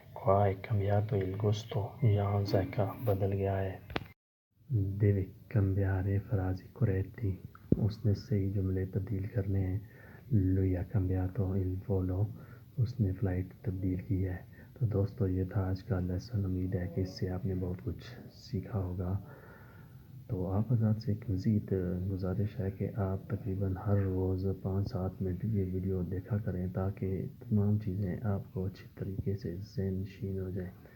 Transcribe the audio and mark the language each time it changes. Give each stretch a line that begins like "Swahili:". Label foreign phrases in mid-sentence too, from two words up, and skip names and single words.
Italian: Qua è cambiato il gusto,
Urdu: یہاں ذائقہ بدل گیا ہے.
Italian: Deve cambiare frasi corretti,
Urdu: اس نے صحیح جملے تبدیل کرنے ہیں.
Italian: Lui ha cambiato il volo,
Urdu: اس نے فلائٹ تبدیل کی ہے. تو دوستو یہ تھا آج کا لیسن. امید ہے کہ اس سے آپ نے بہت کچھ سیکھا ہوگا. تو آپ حضرات سے ایک مزید گزارش ہے کہ آپ تقریباً ہر روز 5-7 منٹ یہ ویڈیو دیکھا کریں تاکہ تمام چیزیں آپ کو اچھی طریقے سے ذہن نشین ہو جائیں.